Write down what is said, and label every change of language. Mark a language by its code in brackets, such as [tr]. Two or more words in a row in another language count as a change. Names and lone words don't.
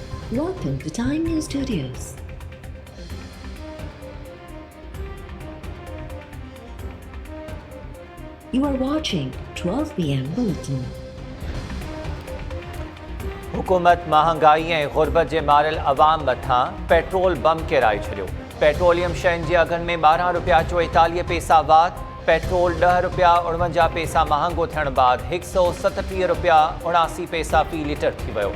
[en] Welcome to Time News Studios. You are watching 12 p.m. Bulletin. [sd] हुकूमत महांगाई ऐं गुर्बत जे मारियल अवाम मथां पेट्रोल बम किराए छॾियो। पेट्रोलियम शयुनि जे अघनि में 12 रुपया 44 पैसा वाध, पेट्रोल 10 रुपया 49 पैसा महांगो थियण बाद 137 रुपया 79 पैसा फी लीटर थी वियो।